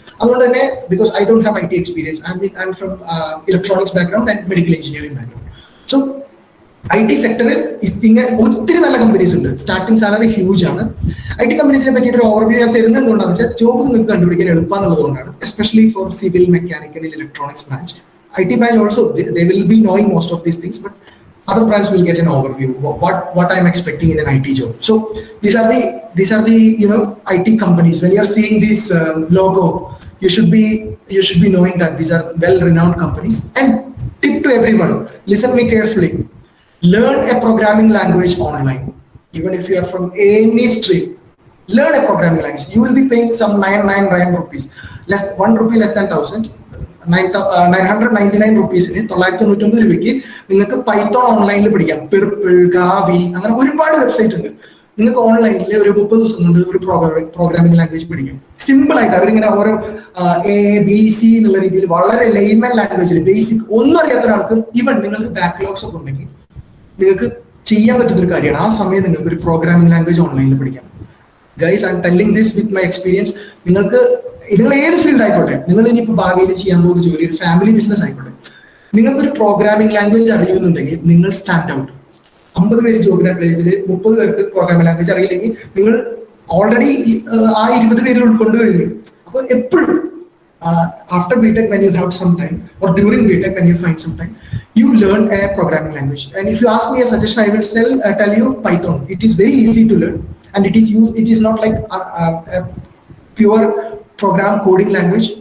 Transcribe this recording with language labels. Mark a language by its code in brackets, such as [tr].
[ml] അതുകൊണ്ട് തന്നെ [en] Because I don't have IT experience, I am from electronics background and medical engineering background. [ml] So IT സെക്ടറിൽ ഇങ്ങനെ ഒത്തിരി നല്ല കമ്പനീസ് ഉണ്ട്. സ്റ്റാർട്ടിംഗ് സാലറി ഹ്യൂജ് ആണ്. IT കമ്പനീസിനെ പറ്റിയിട്ട് ഒരു ഓവർവ്യൂ ഞാൻ തരുന്നത് എന്തുകൊണ്ടാണെന്ന് വെച്ചാൽ ജോബ് നിങ്ങൾക്ക് കണ്ടുപിടിക്കാൻ എളുപ്പമെന്നുള്ളത് കൊണ്ടാണ്. [en] Especially for civil, mechanical, electronics branch. IT branch also they will be knowing most of these things, but other branch will get an overview what I am expecting in an IT job. So these are the IT companies. When you are seeing this logo, you should be knowing that these are well-renowned companies. And tip to everyone, listen me carefully. Learn a programming language online. Even if you are from any stream, learn a programming language. You will be paying some 999 rupees, one rupee less than 1,000. [ml] 999 റുപ്പീസിന് 999 രൂപയ്ക്ക് നിങ്ങൾക്ക് Python ഓൺലൈനിൽ പഠിക്കാം. Purple, Gavi, അങ്ങനെ ഒരുപാട് website ഉണ്ട്. നിങ്ങൾക്ക് ഓൺലൈനിൽ ഒരു 30 ദിവസം കൊണ്ട് ഒരു പ്രോഗ്രാമിംഗ് ലാംഗ്വേജ് പഠിക്കും. സിമ്പിൾ ആയിട്ട് അവരിങ്ങനെ ഓരോ ABC എന്നുള്ള രീതിയിൽ വളരെ ലെയ്മൻ ലാംഗ്വേജിൽ ബേസിക് ഒന്നും അറിയാത്ത ഒരാൾക്ക് ഈവൻ നിങ്ങൾക്ക് ബാക്ക്ലോഗ്സ് ഒക്കെ ഉണ്ടെങ്കിൽ നിങ്ങൾക്ക് ചെയ്യാൻ പറ്റുന്ന ഒരു കാര്യമാണ്. ആ സമയം നിങ്ങൾക്ക് ഒരു പ്രോഗ്രാമിംഗ് ലാംഗ്വേജ് ഓൺലൈനിൽ പഠിക്കാം. [en] Guys, I am telling this with my experience. [ml] നിങ്ങൾ ഏത് ഫീൽഡ് ആയിക്കോട്ടെ, നിങ്ങൾ ഇനിയിപ്പോൾ ഭാവിയിൽ ചെയ്യാൻ പോകുന്ന ജോലി ഒരു ഫാമിലി ബിസിനസ് ആയിക്കോട്ടെ, നിങ്ങൾക്കൊരു പ്രോഗ്രാമിംഗ് ലാംഗ്വേജ് അറിയുന്നുണ്ടെങ്കിൽ നിങ്ങൾ സ്റ്റാൻഡ് ഔട്ട്. 50 പേര് ജോബിന് അപ്ലൈ ചെയ്തിൽ 30 പേർക്ക് പ്രോഗ്രാമിംഗ് ലാംഗ്വേജ് അറിയില്ലെങ്കിൽ നിങ്ങൾ ഓൾറെഡി ആ 20 പേരിൽ ഉൾക്കൊണ്ടു കഴിഞ്ഞു. അപ്പോൾ എപ്പോഴും [en] after BTech, when you have some time, or during BTech when you find some time, you learn a programming language. And if you ask me a suggestion, I will tell you Python. It is very easy to learn, and it is not like a pure program coding language.